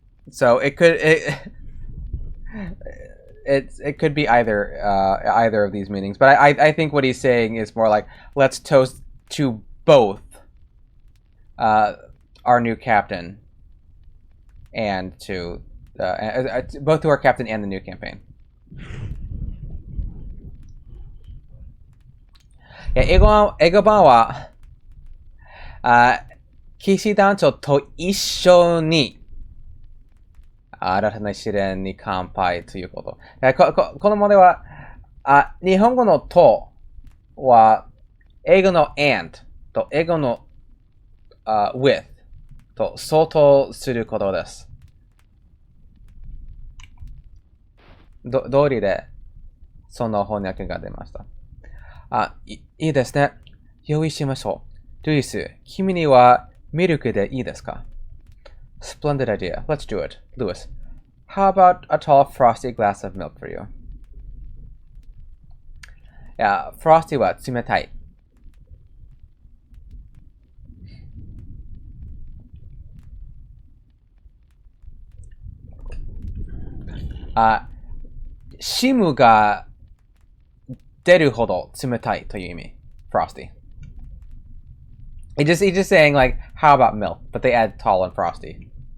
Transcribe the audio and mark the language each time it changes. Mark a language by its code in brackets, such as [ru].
[en] So it could it could be either of these meanings, but I think what he's saying is more like, let's toast to both our new captain and to both to our captain and the new campaign. [ja] Yeah, 英語版は騎士団長と一緒に新たな試練に乾杯ということ。この問題は、日本語のとは、英語の and と英語の、with と相当することです。通りで、その翻訳が出ました。いいですね。用意しましょう。ルイス、君にはミルクでいいですか？ [en] Splendid idea. Let's do it. Lewis, how about a tall, frosty glass of milk for you? [ja] Yeah, frosty は冷たい。シムが出るほど冷たいという意味。 [en] Frosty. He's just saying like, how about milk? But they add tall and frosty.